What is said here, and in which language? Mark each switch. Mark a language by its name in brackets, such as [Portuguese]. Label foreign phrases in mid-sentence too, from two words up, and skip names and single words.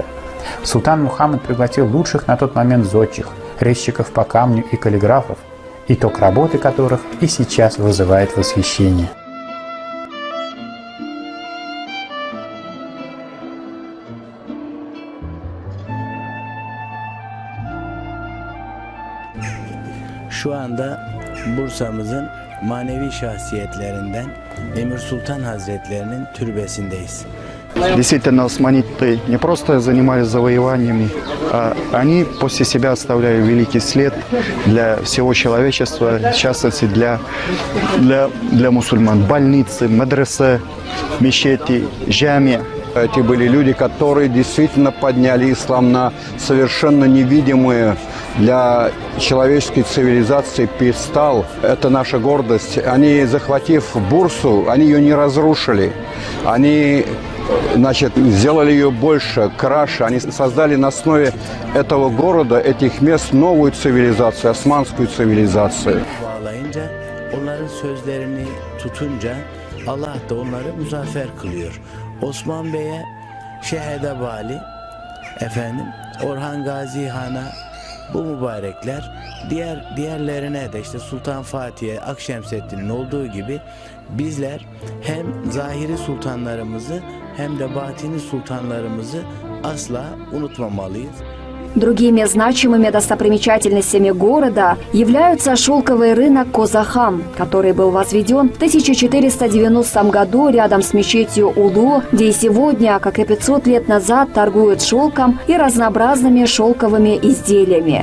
[Russian] Султан Мухаммад пригласил лучших на тот момент зодчих, резчиков по камню и каллиграфов, итог работы которых и сейчас вызывает восхищение. [Turkish] Şu anda Bursa'mızın manevi şahsiyetlerinden Emir Sultan Hazretlerinin türbesindeyiz. [Russian] Действительно, османиты не просто занимались завоеваниями, а они после себя оставляли великий след для всего человечества, в частности для мусульман. Больницы, мадресе, мечети, джами. Эти были люди, которые действительно подняли ислам на совершенно невидимые для человеческой цивилизации пьедестал. Это наша гордость. Они, захватив Бурсу, они ее не разрушили. Они, сделали ее больше, краше. Они создали на основе этого города, этих мест новую цивилизацию, османскую цивилизацию. [Turkish] Bağlayınca, onların sözlerini tutunca Allah da onları muzaffer kılıyor. Osman Bey'e Şehede Bali, Orhan Gazi Han'a bu mübarekler, diğerlerine de işte Sultan Fatih'e, Akşemseddin'in olduğu gibi bizler hem zahiri sultanlarımızı hem de batini sultanlarımızı asla unutmamalıyız. [Russian] Другими значимыми достопримечательностями города являются шелковый рынок Козахам, который был возведен в 1490 году рядом с мечетью Улу, где и сегодня, как и 500 лет назад, торгуют шелком и разнообразными шелковыми изделиями.